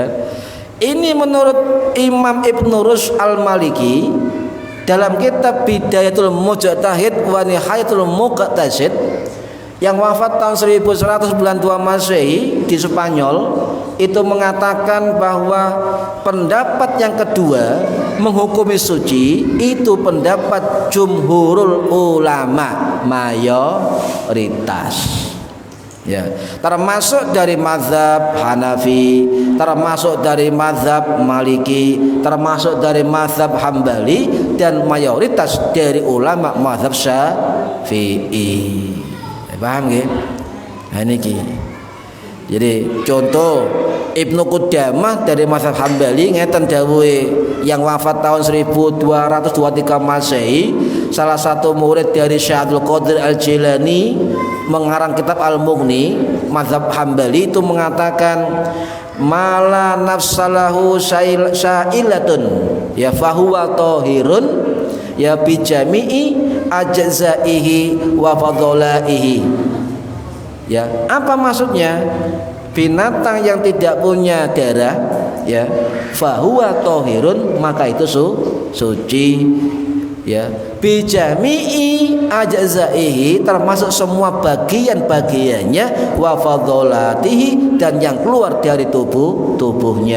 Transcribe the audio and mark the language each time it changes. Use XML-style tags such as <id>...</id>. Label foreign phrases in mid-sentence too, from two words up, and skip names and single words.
<id>Ini menurut Imam Ibnu Rushd Al-Maliki dalam kitab Bidayatul Mujtahid wa Nihayatul Muqtasid yang wafat tahun 1192 Masehi di Spanyol, itu mengatakan bahwa pendapat yang kedua menghukumi suci itu pendapat jumhurul ulama, mayoritas. Ya, termasuk dari mazhab Hanafi, termasuk dari mazhab Maliki, termasuk dari mazhab Hambali, dan mayoritas dari ulama mazhab Syafi'i.</id> <jv>Paham nggih? Nah niki.</jv> <id>Jadi contoh Ibnu Qudamah dari mazhab Hambali</id> <jv>ngeten dawuhe</jv> <id>yang wafat tahun 1223 Masehi, salah satu murid dari Syekh Abdul Qadir Al-Jilani mengarang kitab Al-Mughni mazhab Hambali itu mengatakan</id> <ar>ما لا نفس له سائلة</ar> <id>ya</id> <ar>فهو طاهر</ar> <id>ya</id> <ar>بجميع أجزائه وفضلاته.</ar> <id>Ya, apa maksudnya? Binatang yang tidak punya darah, ya,</id> <ar>فهو طاهر,</ar> <id>maka itu suci. Ya,</id> <ar>بجميع أجزائه,</ar> <id>termasuk semua bagian-bagiannya,</id> <ar>وفضلاته,</ar> <id>dan yang keluar dari tubuhnya.</id>